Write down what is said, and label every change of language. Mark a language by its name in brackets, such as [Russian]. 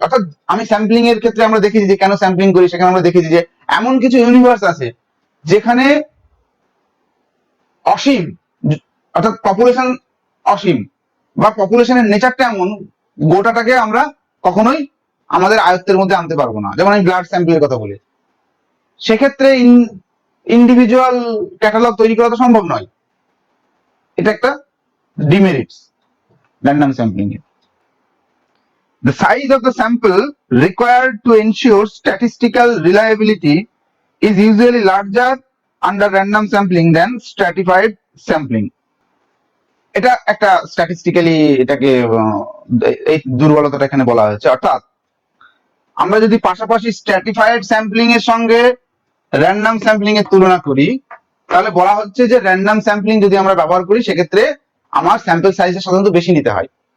[Bangla] অর্থাৎ আমি স্যাম্পলিং এর ক্ষেত্রে আমরা দেখেছি যে কেন স্যাম্পলিং করি, সেখানে আমরা দেখেছি যে এমন কিছু ইউনিভার্স আছে যেখানে অসীম, অর্থাৎ পপুলেশন অসীম, বা পপুলেশনের নেচারটা এমন গোটাটাকে আমরা কখনোই আমাদের আয়ত্তের মধ্যে আনতে পারবো না। যেমন আমি ব্লাড স্যাম্পলের কথা বলি, সেক্ষেত্রে ইন্ডিভিজুয়াল ক্যাটালগ তৈরি করা তো সম্ভব নয়। এটা একটা ডিমেরিটস র্যান্ডম স্যাম্পলিং এর। [English] The size of the sample required to ensure statistical reliability is usually larger under random sampling than stratified sampling. [Bangla] এটা একটা স্ট্যাটিস্টিক্যালি এটাকে এই দুর্বলতাটা এখানে বলা হয়েছে। অর্থাৎ আমরা যদি পাশাপাশি স্ট্র্যাটিফাইড স্যাম্পলিং এর সঙ্গে র্যান্ডম স্যাম্পলিং এর তুলনা করি, তাহলে বলা হচ্ছে যে র্যান্ডম স্যাম্পলিং যদি আমরা ব্যবহার করি সেক্ষেত্রে আমার স্যাম্পল সাইজটা সাধারণত বেশি নিতে হয়।